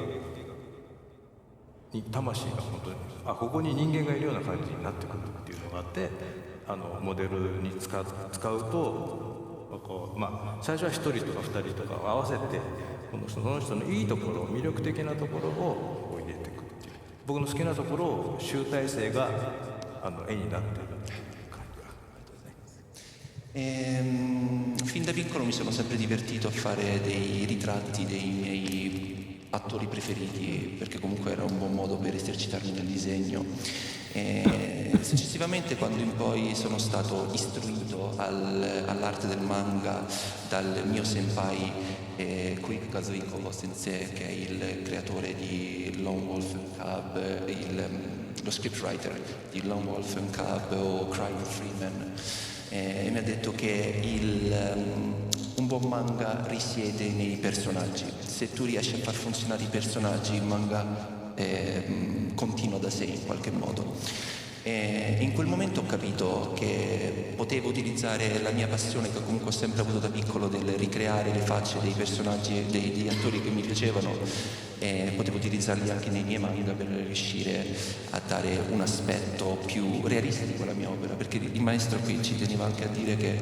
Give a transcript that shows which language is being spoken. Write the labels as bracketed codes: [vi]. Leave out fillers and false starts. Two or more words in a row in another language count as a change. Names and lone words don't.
[ja] に魂が本当にここに人間がいるような感じになってくるっていうのがあって、モデルに使うとこう、最初は1人とか2人とかを合わせてその人のいいところ、魅力的なところを入れていくっていう、僕の好きなところを集大成が絵になっているっていう感じが。 [it] Fin da piccolo mi sono sempre divertito a fare dei ritratti dei miei attori preferiti, perché comunque era un buon modo per esercitarmi nel disegno. Successivamente, quando in poi sono stato istruito all'arte del manga dal mio senpai Koike Kazuhiko Sensei, che è il creatore di Lone Wolf and Cub, lo scriptwriter di Lone Wolf and Cub o Crying Freeman, e mi ha detto che un buon manga risiede nei personaggi. Se tu riesci a far funzionare i personaggi, il manga continua da sé in qualche modo. E in quel momento ho capito che potevo utilizzare la mia passione, che comunque ho sempre avuto da piccolo, del ricreare le facce dei personaggi, degli attori che mi piacevano, e potevo utilizzarli anche nei miei manga per riuscire a dare un aspetto più realistico alla mia opera, perché il maestro qui ci teneva anche a dire